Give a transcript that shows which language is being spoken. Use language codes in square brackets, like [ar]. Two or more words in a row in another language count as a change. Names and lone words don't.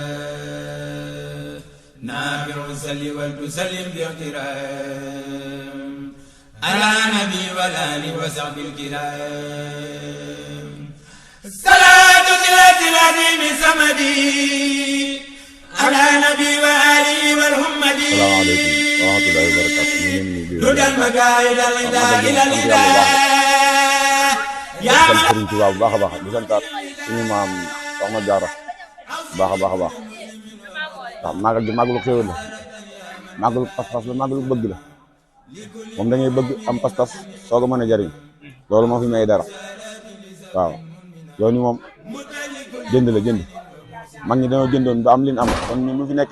[ar] نافع صلي وسلم باحترام على نبي والآل وصحب الكرام صلاة العظيم الصمدي على نبي وآله والهمدي السلام عليكم ورحمة الله وبركاته. رد المكائد إلى الإله يا [wo] من Sëriñ Tuubaa bu baax a baax di santaat suñu maam Soxna Jaara baax a baax a baax waaw màggal gi màggalu xéwal la màggalu pas-pas la màggalu bëgg la moom da ngay bëgg am pas-pas soog a mën a jariñ loolu moo fi may dara waaw yoon yi moom jënd la jënd mag ñi dañoo jëndoon ba am li ñu am kon ñun bu fi nekkee